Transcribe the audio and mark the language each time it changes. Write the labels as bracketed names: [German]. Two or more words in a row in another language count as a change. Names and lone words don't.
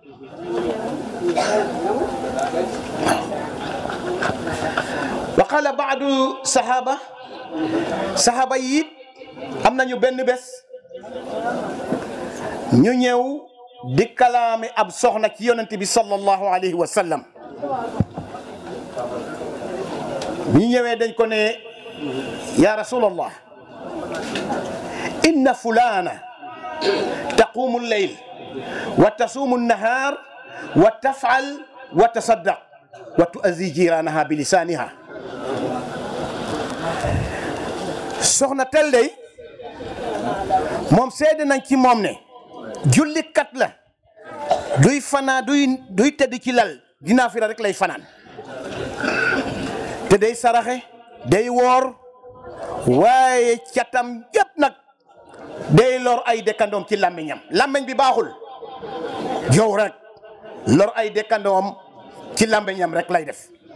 [Arabic] وقال بعض [Wolof] sahaba yi am nañu benn bés ñu ñëw di kalaame ab soxna ci yonante bi [Arabic] صلى الله عليه وسلم [Wolof] ñu ñëwee dañ ko ne [Arabic] يا رسول الله إن فلانة تقوم الليل وتصوم النهار وتفعل وتصدق وتؤذي جيرانها بلسانها [Wolof] soxna tel day moom seede nañ ci moom ne jullikat la duy fanaan duy tëdd ci lal dinaa fi rek lay fanaan te day saraxe day woor waaye catam yëpp nag day lor ay dëkkandoom ci làmmiñam làmmiñ bi baaxul jow rek lor ay dëkkandoom ci làmmiñam rek lay def.